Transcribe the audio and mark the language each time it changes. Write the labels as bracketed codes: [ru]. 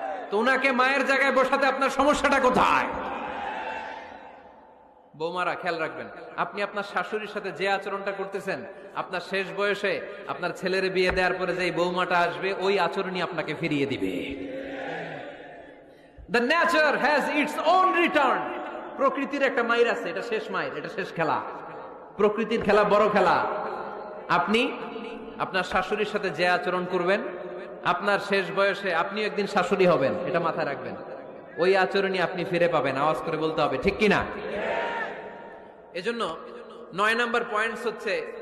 [bn] তো ওনাকে মায়ের জায়গায় বসাতে আপনার সমস্যাটা কোথায়? বৌমারা খেয়াল রাখবেন, আপনি আপনার শাশুড়ির সাথে যে আচরণটা করতেছেন, আপনার শেষ বয়সে আপনার ছেলের বিয়ে দেওয়ার পরে যে বৌমাটা আসবে, ওই আচরণই আপনাকে ফিরিয়ে দিবে। [en] The nature has its own return. [bn] প্রকৃতির একটা মাইর আছে, এটা শেষ মাইর, এটা শেষ খেলা। প্রকৃতির খেলা বড় খেলা। আপনি আপনার শাশুড়ির সাথে যে আচরণ করবেন, আপনার শেষ বয়সে আপনি একদিন শাশুড়ি হবেন, এটা মাথায় রাখবেন। ওই আচরণই আপনি ফিরে পাবেন। আওয়াজ করে বলতে হবে, ঠিক কিনা? এজন্য 9 নাম্বার পয়েন্টস হচ্ছে